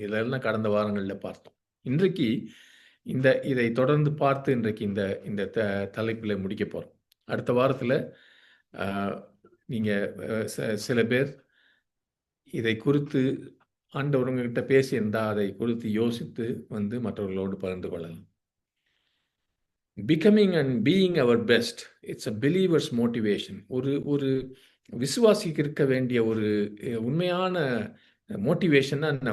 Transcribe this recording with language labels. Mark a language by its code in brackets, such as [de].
[ta] இதெல்லாம் கடந்த வாரங்களில் பார்த்தோம். இன்றைக்கு இதை தொடர்ந்து பார்த்து இன்றைக்கு இந்த தலைப்பில் முடிக்க போகிறோம். அடுத்த வாரத்தில் நீங்கள் சில பேர் இதை குறித்து ஆண்டவர் உங்ககிட்ட பேசியிருந்தால் அதை குறித்து யோசித்து வந்து மற்றவர்களோடு பகிர்ந்து கொள்ளலாம். [en] Becoming and being our best, it's a believer's motivation. [ta] ஒரு விசுவாசிக்கு இருக்க வேண்டிய ஒரு உண்மையான மோட்டிவேஷன் தான்.